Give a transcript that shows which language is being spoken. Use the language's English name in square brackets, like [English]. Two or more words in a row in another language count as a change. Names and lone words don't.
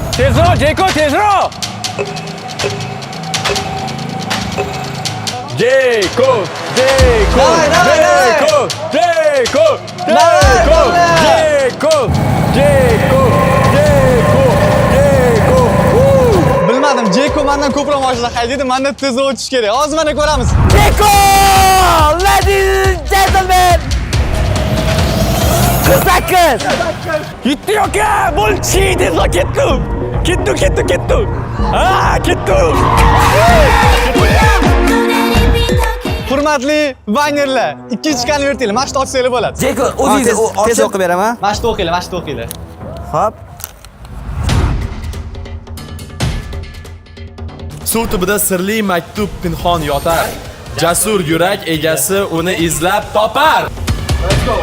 [Uzbek] Tezroq, Jeko, tezroq! Jeko! Bilmadim, Jeko mendan ko'proq mashina haydaydi, mendan tezroq o'tish kerak. Hozir mana ko'ramiz. Jeko! [English] Ladies and gentlemen! [Uzbek] 48. Yutdi aka! Bo'lchi, tezroq ketdim. Ketdi. Ha, ketdim. Hurmatli vaynerlar, ikkinchi konvertni mana shu ochsanglar bo'ladi. Jeko, o'zingiz tez o'qib beraman. Mana shu o'qinglar. Xo'p. Suv tubida sirli maktub pinhon yotar. Jasur yurak egasi uni izlab topar. [English] Let's go.